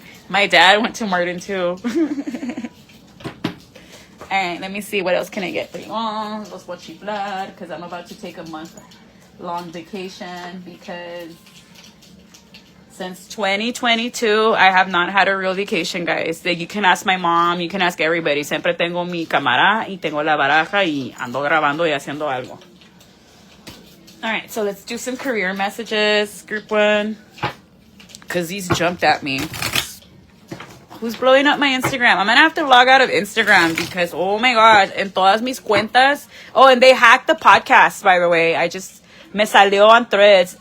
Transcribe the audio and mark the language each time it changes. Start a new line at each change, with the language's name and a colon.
English: My dad went to Martin, too. All right, let me see. What else can I get for you? Los Blood, because I'm about to take a month-long vacation because since 2022, I have not had a real vacation, guys. You can ask my mom. You can ask everybody.
Spanish: Siempre tengo mi cámara y tengo la baraja y ando grabando y haciendo algo.
English: All right, so let's do some career messages. Group one. Because these jumped at me. Who's blowing up my Instagram? I'm going to have to log out of Instagram because, oh my God,
Spanish: en todas mis cuentas.
English: Oh, and they hacked the podcast, by the way.
Spanish: Me salió
English: on Threads.